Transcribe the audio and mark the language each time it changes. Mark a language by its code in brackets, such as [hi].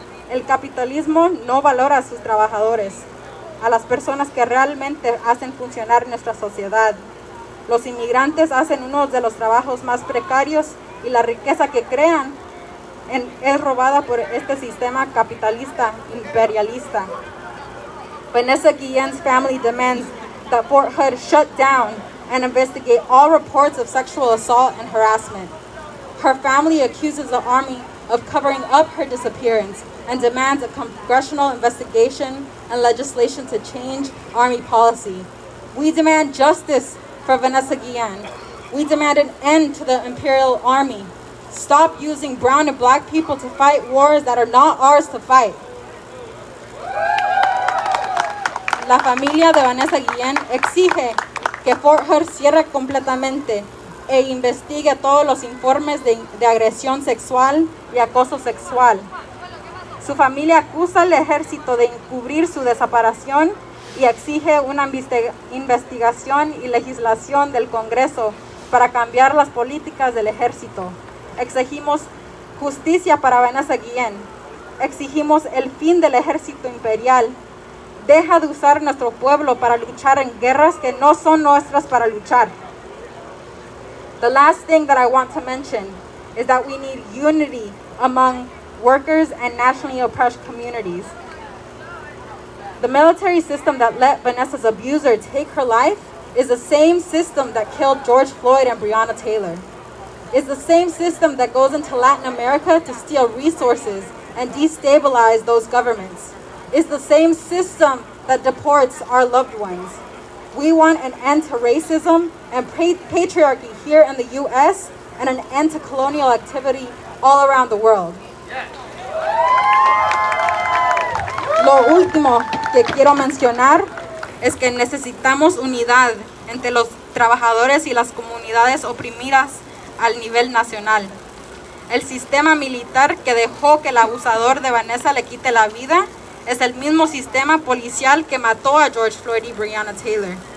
[es] El capitalismo no valora a sus trabajadores, a las personas que realmente hacen funcionar nuestra sociedad. Los inmigrantes hacen uno de los trabajos más precarios y la riqueza que crean es robada por este sistema capitalista imperialista. [en] Vanessa Guillen's family demands that Fort Hood shut down and investigate all reports of sexual assault and harassment. Her family accuses the Army of covering up her disappearance and demands a congressional investigation and legislation to change Army policy. We demand justice for Vanessa Guillen. We demand an end to the Imperial Army. Stop using brown and black people to fight wars that are not ours to fight. [es] La familia de Vanessa Guillen exige que Fort Hood cierre completamente e investigue todos los informes de agresión sexual y acoso sexual. Su familia acusa al ejército de encubrir su desaparición y exige una investigación y legislación del Congreso para cambiar las políticas del ejército. Exigimos justicia para Vanessa Guillen. Exigimos el fin del ejército imperial. Deja de usar nuestro pueblo para luchar en guerras que no son nuestras para luchar. [en] The last thing that I want to mention is that we need unity among workers and nationally oppressed communities. The military system that let Vanessa's abuser take her life is the same system that killed George Floyd and Breonna Taylor. It's the same system that goes into Latin America to steal resources and destabilize those governments. It's the same system that deports our loved ones. We want an end to racism and patriarchy here in the U.S. and an end to colonial activity all around the world. [es] Lo último que quiero mencionar es que necesitamos unidad entre los trabajadores y las comunidades oprimidas al nivel nacional. El sistema militar que dejó que el abusador de Vanessa le quite la vida es el mismo sistema policial que mató a George Floyd y Breonna Taylor.